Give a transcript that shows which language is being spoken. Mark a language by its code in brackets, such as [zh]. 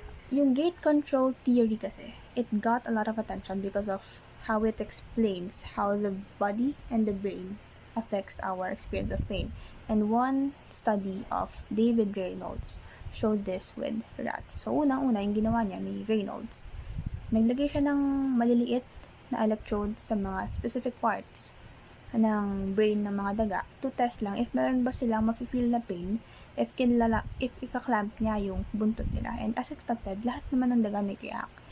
[en] Yung gate control theory kasi, it got a lot of attention because of how it explains how the body and the brain affects our experience of pain. And one study of David Reynolds showed this with rats. [tl] So, unang-una, yung ginawa niya ni Reynolds, naglagay siya ng maliliit na electrodes sa mga specific parts ng brain ng mga daga [en] to test lang if [tl] meron ba silang mafe-feel na pain if ikaklamp niya yung buntot nila. [en] And as expected, [tl] lahat naman ng daga nag-react.